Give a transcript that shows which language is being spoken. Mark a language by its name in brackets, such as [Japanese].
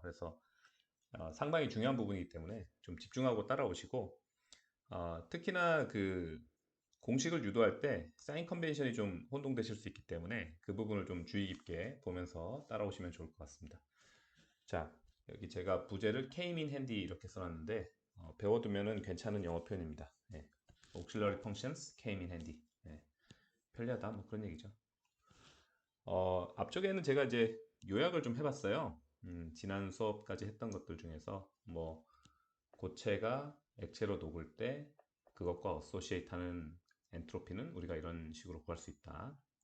[Korean] 그래서 상당히 중요한 부분이기 때문에 좀 집중하고 따라오시고 특히나 그 공식을 유도할 때 사인 컨벤션이 좀 혼동되실 수 있기 때문에 그 부분을 좀 주의 깊게 보면서 따라오시면 좋을 것 같습니다. 자, 여기 제가 부제를 [English] came in handy [Korean] 이렇게 써놨는데 배워두면은 괜찮은 영어 표현입니다. 예. [English] auxiliary functions came in handy. [Korean] 예. 편리하다 뭐 그런 얘기죠. 앞쪽에는 제가 이제 요약을 좀 해봤어요. 지난 수업까지 했던 것들 중에서 뭐 고체가 액체로 녹을 때 그것과 어소시에이트하는 엔트로피는 우리가 이런 식으로 구할 수 있다.